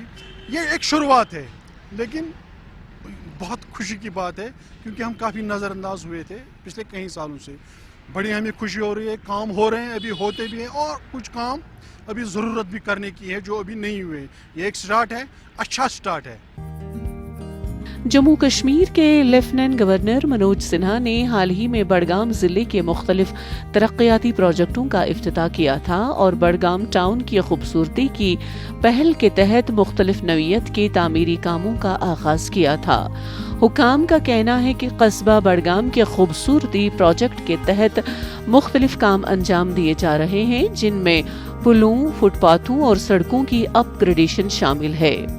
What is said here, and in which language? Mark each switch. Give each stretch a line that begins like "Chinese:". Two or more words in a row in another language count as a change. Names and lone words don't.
Urdu: یہ ایک شروعات ہے، لیکن بہت خوشی کی بات ہے کیونکہ ہم کافی نظر انداز ہوئے تھے پچھلے کئی سالوں سے۔ بڑی ہمیں خوشی ہو رہی ہے، کام ہو رہے ہیں، ابھی ہوتے بھی ہیں، اور کچھ کام ابھی ضرورت بھی کرنے کی ہے جو ابھی نہیں ہوئے۔ یہ ایک سٹارٹ ہے، اچھا سٹارٹ ہے۔ جموں کشمیر کے لیفٹیننٹ گورنر منوج سنہا نے حال ہی میں بڑگام ضلع کے مختلف ترقیاتی پروجیکٹوں کا افتتاح کیا تھا اور بڑگام ٹاؤن کی خوبصورتی کی پہل کے تحت مختلف نوعیت کے تعمیری کاموں کا آغاز کیا تھا۔ حکام کا کہنا ہے کہ قصبہ بڑگام کے خوبصورتی پروجیکٹ کے تحت مختلف کام انجام دیے جا رہے ہیں، جن میں پلوں، فٹ پاتھوں اور سڑکوں کی اپ گریڈیشن شامل ہے۔